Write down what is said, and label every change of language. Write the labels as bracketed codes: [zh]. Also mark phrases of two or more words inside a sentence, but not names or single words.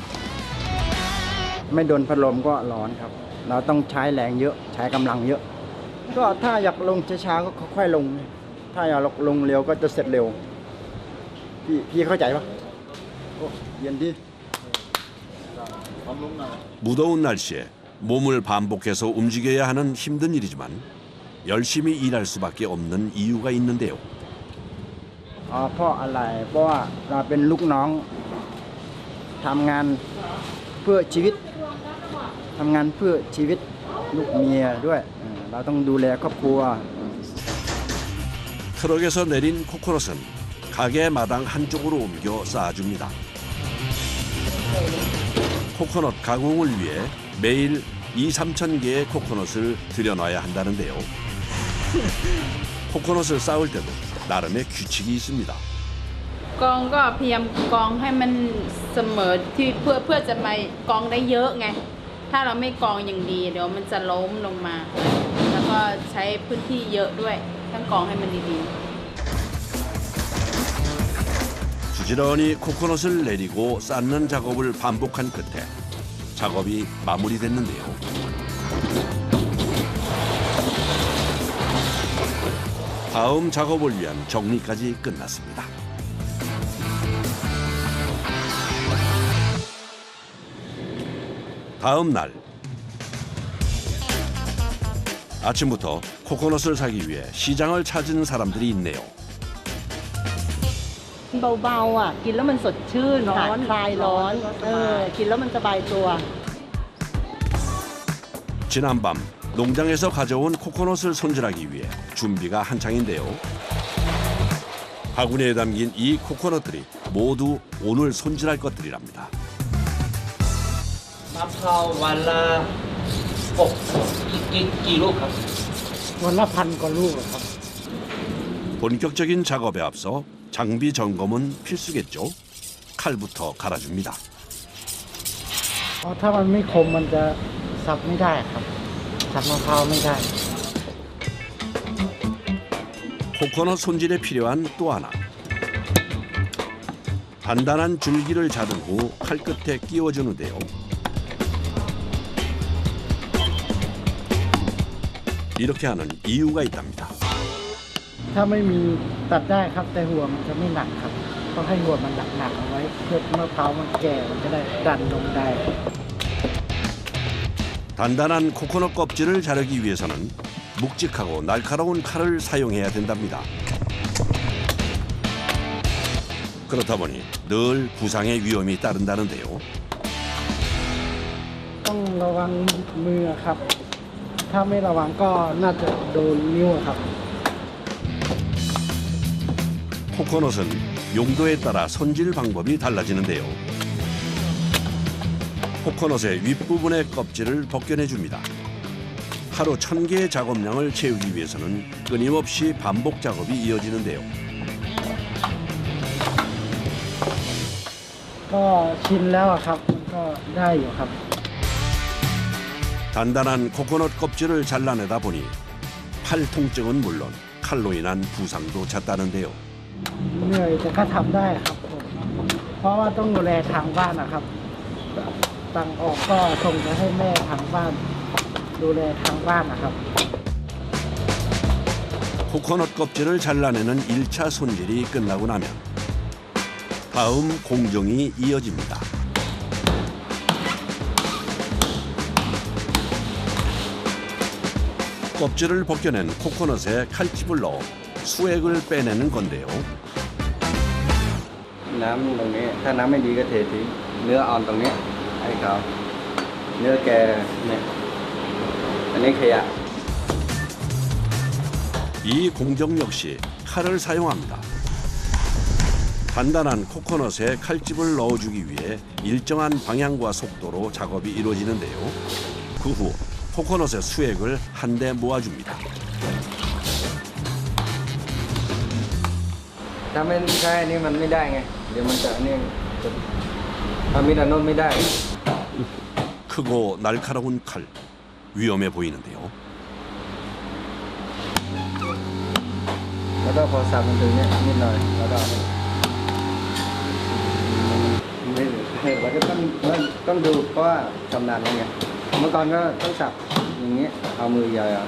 [th] ไม่โดนพัดลมก็ร้อนครับเราต้องใช้แรงเยอะใช้กำลังเยอะก็ถ้าอยากลงช้าๆก็ค่อยๆลงถ้าอยากลงเร็วก็จะเสร็จเร็วพี่เข้าใจปะโอ้เย็นดี [ko] 무더운 날씨에 몸을 반복해서 움직여야 하는 힘든 일이지만 열심히 일할 수밖에 없는 이유가 있는데요. [th] เพราะอะไรเพราะว่าเราเป็นลูกน้องทำงานเพื่อชีวิตลูกเมียด้วยเราต้องดูแลครอบครัว [ko] 트럭에서 내린 코코넛은 가게 마당 한쪽으로 옮겨 쌓아줍니다. 코코넛 가공을 위해 매일 2-3천 개의 코코넛을 들여놔야 한다는데요. 코코넛을 쌓을 때도 나름의 규칙이 있습니다. [th] กองก็พยายามกองให้มันเสมอที่เพื่อจะมากองได้เยอะไงถ้าเราไม่กองอย่างดีเดี๋ยวมันจะล้มลงมาแล้วก็ใช้พื้นที่เยอะด้วยต้องกองให้มันดีๆ [ko] 부지런히 코코넛을 내리고 쌓는 작업을 반복한 끝에 작업이 마무리됐는데요. 다음 작업을 위한 정리까지 끝났습니다. 다음 날 아침부터 코코넛을 사기 위해 시장을 찾은 사람들이 있네요. [th] เบาๆอ่ะกินแล้วมันสดชื่นคลายร้อนกินแล้วมันสบายตัว [ko] 지난밤 농장에서 가져온 코코넛을 손질하기 위해 준비가 한창인데요. 바구니에 담긴 이 코코넛들이 모두 오늘 손질할 것들이랍니다. [th] มะพร้าววันละกี่ลูกครับ วันละ1,000 กว่าลูกครับ [ko] 본격적인 작업에 앞서 장비 점검은 필수겠죠. 칼부터 갈아줍니다. [th] ถ้ามันไม่คมมันจะสับไม่ได้ครับสับมะพร้าวไม่ได้ [ko] 코코넛 손질에 필요한 또 하나. 단단한 줄기를 자른 후 칼끝에 끼워주는데요. 이렇게 하는 이유가 있답니다. [th] ถ้าไม่มีตัดได้ครับแต่หัวมันจะไม่หนักครับต้องให้หัวมันหนักๆเอาไว้เพื่อมะพร้าวมันแก่มันจะได้ดันลงได้ [ko] 단단한 코코넛 껍질을 자르기 위해서는 묵직하고 날카로운 칼을 사용해야 된답니다. 그렇다 보니 늘 부상의 위험이 따른다는데요. [th] ต้องระวังมือครับถ้าไม่ระวังก็น่าจะโดนนิ้วครับ [ko] 코코넛은 용도에 따라 손질 방법이 달라지는데요. 코코넛의 윗부분의 껍질을 벗겨내줍니다. 하루 1,000개의 작업량을 채우기 위해서는 끊임없이 반복 작업이 이어지는데요. [th] ก็ชินแล้วอะครับมันก็ได้อยู่ครับ [ko] 단단한 코코넛 껍질을 잘라내다 보니 팔 통증은 물론 칼로 인한 부상도 잦다는데요. [th] เหนื่อยแต่ก็ทำได้ครับผมเพราะว่าต้องดูแลทางบ้านนะครับตังออกก็ส่งไปให้แม่ทางบ้านดูแลทางบ้านนะครับ [ko] 코코넛 껍질을 잘라내는 1차 손질이 끝나고 나면 다음 공정이 이어집니다. 껍질을 벗겨낸 코코넛에 칼집을 넣어 수액을 빼내는 건데요. [th] น้ำตรงนี้ถ้าน้ำไม่ดีก็เททิ้งเนื้ออ่อนตรงนี้ให้เขาเนื้อแกเนี่ยอันนี้ขยะ [ko] 이 공정 역시 칼을 사용합니다. 단단한 코코넛에 칼집을 넣어주기 위해 일정한 방향과 속도로 작업이 이루어지는데요. 그 후 코코넛의 수액을 한데 모아줍니다. [th] ถ้าไม่ใช่อันนี้มันไม่ได้ไงเดี๋ยวมันจะอันนี้ถ้ามีแต่โน้นไม่ได้ [ko] 크고 날카로운 칼, 위험해 보이는데요. [th] แล้วก็พอสับมันถึงเนี่ยนิดหน่อยแล้วก็เราก็ต้องดูเพราะว่าชำนาญไงเมื่อก่อนก็ต้องสับอย่างเงี้ยเอามือใหญ่